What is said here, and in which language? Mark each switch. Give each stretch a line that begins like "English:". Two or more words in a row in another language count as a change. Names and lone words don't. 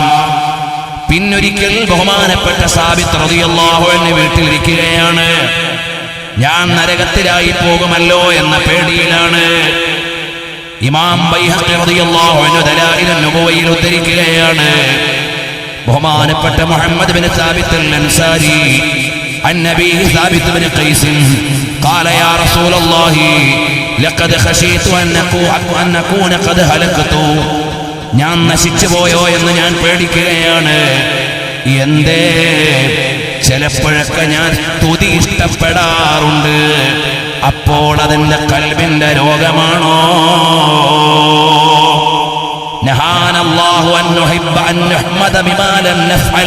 Malayalam: പിന്നൊരിക്കൽ ബഹുമാനപ്പെട്ട സാബിത്ത്
Arabic: رضي الله عنه
Malayalam: വീട്ടിലിരിക്കുകയാണ്. ഞാൻ നരകത്തിലായി പോകുമല്ലോ എന്ന പേടിയിലാണ്. ഇമാം ബൈഹഖി
Arabic: رضي الله عنه
Malayalam: ദലായിലുൻ നുബുവയിൽ ഉദ്ധരിക്കുകയാണ്.
Arabic: ബഹുമാനപ്പെട്ട മുഹമ്മദ് ബിൻ സാബിത്ത് അൽ-അൻസാരി النبي ثابت بن قيس قال يا رسول الله لقد خشيت أن نكون قد هلكت
Malayalam: ഞാൻ നശിച്ചു പോയോ എന്ന് ഞാൻ പേടിക്കുകയാണ്. എന്തേ? ചിലപ്പോഴൊക്കെ ഞാൻ സ്തുതി ഇഷ്ടപ്പെടാറുണ്ട്. അപ്പോൾ അതിന്റെ ഖൽബിന്റെ രോഗമാണോ?
Arabic: نهانا الله أن نحب أن نحمد بما لم نفعل.